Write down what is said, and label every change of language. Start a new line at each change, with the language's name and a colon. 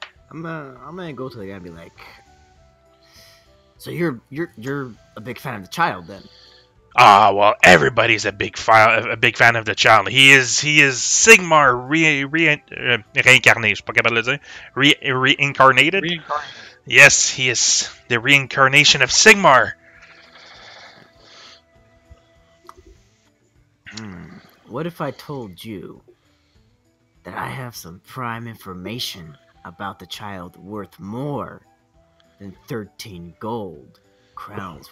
English: I'm gonna go to the guy and be like, so you're a big fan of the child then? Well, everybody's a big fan of the child. He is
French: Sigmar reincarné. Je suis pas capable de le dire.
English: Reincarnated. Yes, he is the reincarnation of Sigmar. What if I told you that I have some prime information about the child worth more than 13 gold crowns?